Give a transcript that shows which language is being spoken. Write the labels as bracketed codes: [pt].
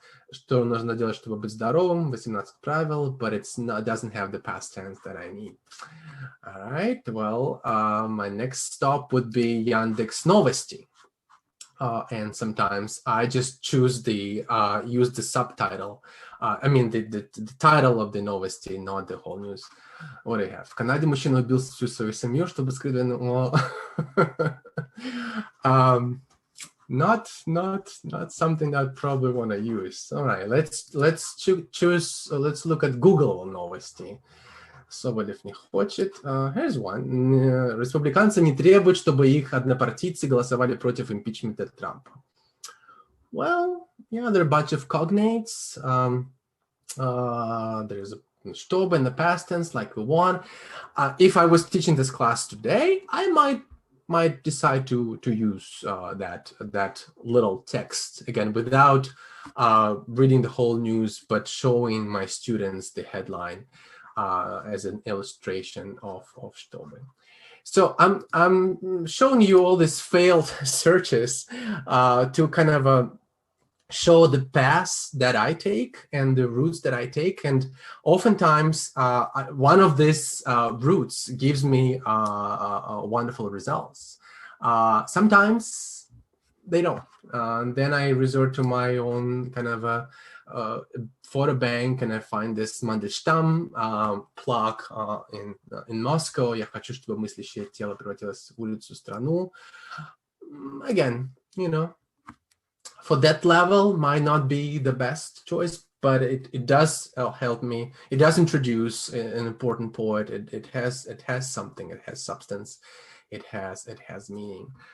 [ru] Что нужно делать, чтобы быть здоровым, 18 правил, [en] but it doesn't have the past tense that I need. All right, well, my next stop would be Yandex Novosti. And sometimes I just choose use the subtitle. I mean, the title of the Novosti, not the whole news. What do you have? [ru] В Канаде мужчина убил всю свою семью, чтобы скрыть... [en] Not something I'd probably want to use. All right, let's choose. Let's look at Google Новости. [ru] Соболев не хочет. [en] Here's one. [ru] Республиканцы не требуют, чтобы их однопартийцы голосовали против импичмента Трампа. [en] Well, yeah, there are a bunch of cognates. There's a чтобы in the past tense, like we want. If I was teaching this class today, I might decide to use that little text again without reading the whole news, but showing my students the headline as an illustration of чтобы. So I'm showing you all these failed searches to kind of show the paths that I take and the routes that I take, and oftentimes one of these routes gives me wonderful results. Sometimes they don't. Then I resort to my own kind of a photo bank, and I find this Mandelstam plaque in Moscow. [ru] Я хочу, чтобы мыслящее тело превратилось в улицу, страну. [en] Again, for that level might not be the best choice, but it does help me. It does introduce an important poet. It has something. It has substance. It has meaning.